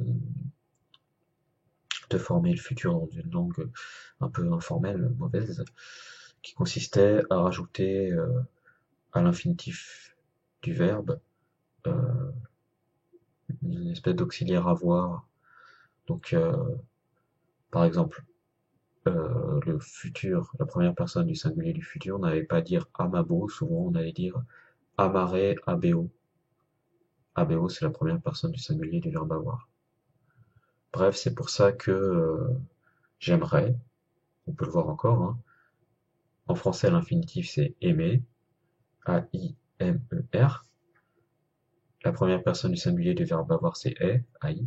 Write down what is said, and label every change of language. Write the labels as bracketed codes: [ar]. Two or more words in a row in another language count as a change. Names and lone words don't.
[fr] de former le futur dans une langue un peu informelle, mauvaise, qui consistait à rajouter à l'infinitif du verbe euh, une espèce d'auxiliaire avoir. Donc, par exemple, le futur, la première personne du singulier du futur, on n'allait pas dire amabo, souvent on allait dire [la] amare abeo. [fr] Abeo, c'est la première personne du singulier du verbe avoir. Bref, c'est pour ça que j'aimerais, on peut le voir encore, hein. En français, l'infinitif c'est aimer, A-I-M-E-R. La première personne du singulier du verbe avoir c'est est, AI.